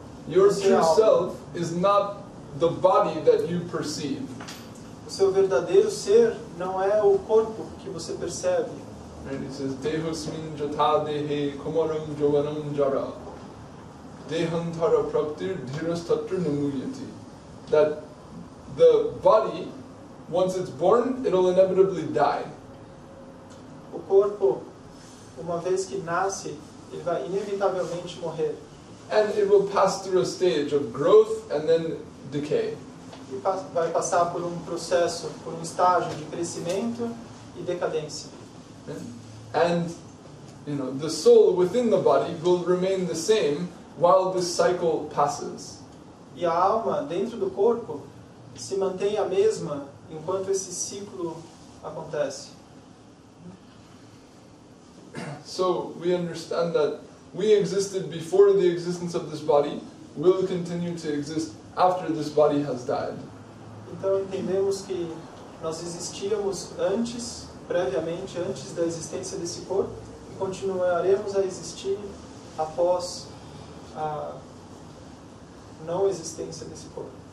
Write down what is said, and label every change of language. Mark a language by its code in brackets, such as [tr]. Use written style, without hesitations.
[en] Your true self is not the body that you perceive. [pt] O seu verdadeiro ser não é o corpo que você percebe. [en] And he says, [sa] Dehosmin jata dehe komaram jovanam jara. Dehantara praptir dhirastatra namuyati. [en] That the body, once it's born, it'll inevitably die. [pt] O corpo, uma vez que nasce, ele vai inevitavelmente morrer. [en] And it will pass through a stage of growth and then decay. [pt] E vai passar por processo, por estágio de crescimento e decadência. [en] And the soul within the body will remain the same while this cycle passes. [pt] E a alma dentro do corpo se mantém a mesma enquanto esse ciclo acontece. [en] So we understand that we existed before the existence of this body, will continue to exist after this body has died. [pt] Então entendemos que nós existíamos previamente, antes da existência desse corpo, e continuaremos a existir após a não existência desse corpo.